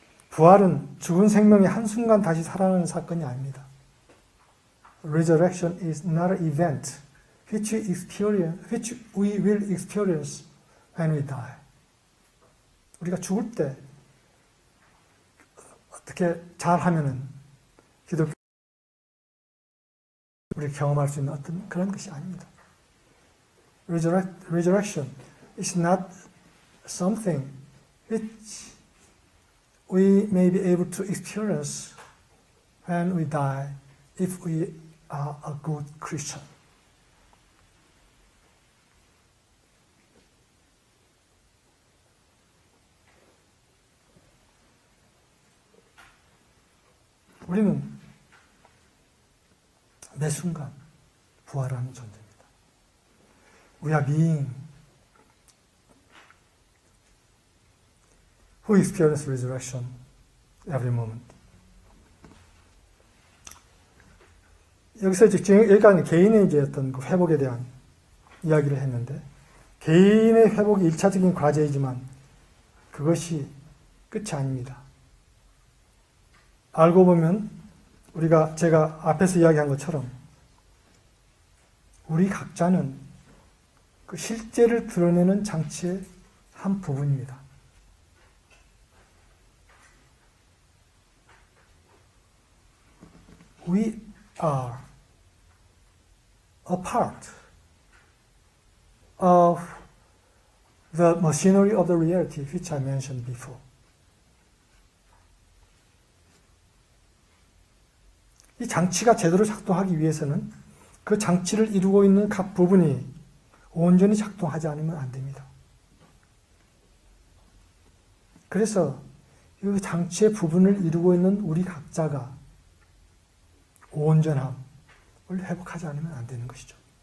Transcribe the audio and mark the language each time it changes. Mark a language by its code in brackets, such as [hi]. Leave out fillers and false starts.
[ko] 부활은 죽은 생명이 한순간 다시 살아나는 사건이 아닙니다. [en] Resurrection is not an event which we will experience when we die. [ko] 우리가 죽을 때 어떻게 잘하면은 기독교 우리 경험할 수 있는 어떤 그런 것이 아닙니다. [en] Resurrection is not something which we may be able to experience when we die if we are a good Christian. [ko] 우리는 매 순간 부활하는 존재입니다. [en] We are being who experience resurrection every moment. [ko] 여기서 여기가 개인의 이제 어떤 그 회복에 대한 이야기를 했는데, 개인의 회복이 1차적인 과제이지만 그것이 끝이 아닙니다. 알고 보면 제가 앞에서 이야기한 것처럼 우리 각자는 그 실제를 드러내는 장치의 한 부분입니다. [en] We are a part of the machinery of the reality which I mentioned before. [ko] 이 장치가 제대로 작동하기 위해서는 그 장치를 이루고 있는 각 부분이 온전히 작동하지 않으면 안 됩니다. 그래서 이 장치의 부분을 이루고 있는 우리 각자가 온전함을 회복하지 않으면 안 되는 것이죠.